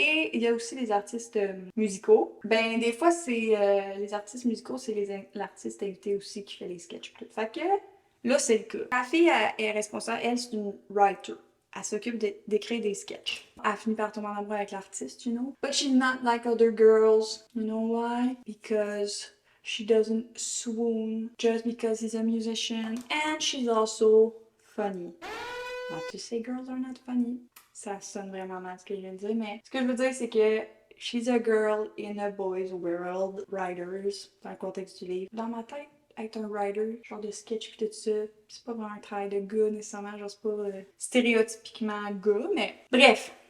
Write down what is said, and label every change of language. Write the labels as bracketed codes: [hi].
[fr] Et il y a aussi les artistes musicaux. Ben des fois c'est les artistes musicaux, c'est l'artiste invité aussi qui fait les sketchs puis tout. Fait que là c'est le cas. La fille est responsable, elle c'est une writer. Elle s'occupe d'écrire des sketchs. Elle finit par tomber en amour avec l'artiste, [en] you know. But she's not like other girls. You know why? Because she doesn't swoon just because he's a musician. And she's also funny. Not to say girls are not funny. [fr] Ça sonne vraiment mal ce que je viens de dire, mais ce que je veux dire, c'est que [en] she's a girl in a boy's world, [fr] writers, dans le contexte du livre. Dans ma tête, être un writer, genre de sketch pis tout ça, c'est pas vraiment un travail de gars nécessairement, genre c'est pas stéréotypiquement gars, mais bref.